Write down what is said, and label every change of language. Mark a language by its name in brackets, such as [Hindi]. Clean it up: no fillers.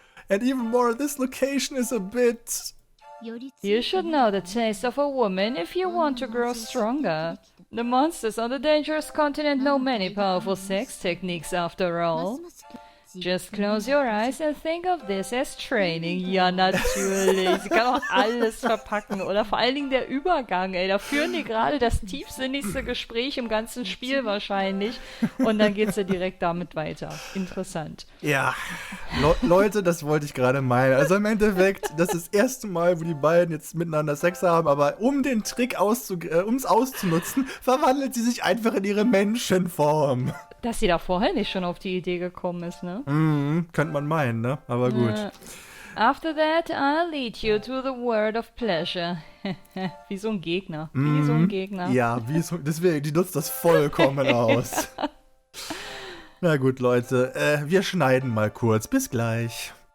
[English] And even more, this location is a bit... You should know the taste of a woman if you want to grow stronger. The monsters on the dangerous continent know many powerful sex techniques after all. Just close your eyes and think of this as training. [German] Ja, natürlich. Sie kann auch alles verpacken. Oder vor allen Dingen der Übergang, ey. Da führen die gerade das tiefsinnigste Gespräch im ganzen Spiel wahrscheinlich. Und dann geht's ja direkt damit weiter. Interessant. Ja, Leute, das wollte ich gerade meinen. Also im Endeffekt, das ist das erste Mal, wo die beiden jetzt miteinander Sex haben, aber um den Trick um's auszunutzen, verwandelt sie sich einfach in ihre Menschenform. Dass sie da vorher nicht schon auf die Idee gekommen ist, ne? Könnte man meinen, ne? Aber gut. [English] After that, I'll lead you to the world of pleasure. [German] Wie so ein Gegner. Ja, deswegen, die nutzt das vollkommen aus. Na gut, Leute, wir schneiden mal kurz. Bis gleich.